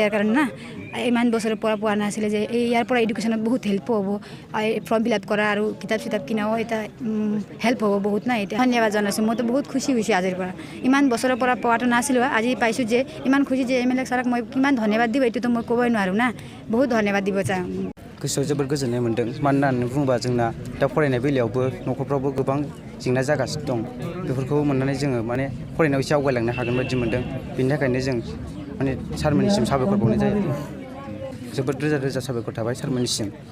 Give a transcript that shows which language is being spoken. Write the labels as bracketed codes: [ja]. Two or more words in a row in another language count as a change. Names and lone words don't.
[as] ইয়াৰ কাৰণে না, ইমান বছৰৰ পৰা পোৱা নাছিলে যে ইয়াৰ পৰা এডুকেশ্যনত বহুত হেল্প হ'ব, [en] form fill up [as] কৰা আৰু কিতাপ চিতাপ কিনাও এটা হেল্প হ'ব বহুত না। এতিয়া ধন্যবাদ জনাইছোঁ, মইতো বহুত খুচি হৈছোঁ আজিৰ পৰা। ইমান বছৰৰ পৰা পোৱাটো নাছিলোঁ, আজি পাইছোঁ যে ইমান খুচি যে MLA ছাৰক মই কিমান ধন্যবাদ দিব এইটোতো মই ক'বই নোৱাৰোঁ না। বহুত ধন্যবাদ দিব চাওঁ। [brx] गोसोआव जोबोद गोजोननाय मोन्दों। मानो होननानै बुङोबा जोंना दा फरायनाय बेलायावबो न'खरफ्रावबो गोबां जेंना जागासिनो दं। बेफोरखौ मोननानै जोङो माने फरायनायाव एसे आवगायलांनो हागोन बायदि मोन्दों। बेनि थाखायनो जों माने सारमोननिसिम साबायखर बावनाय जायो। जोबोद रोजा रोजा साबायखर थाबाय सारमोननिसिम।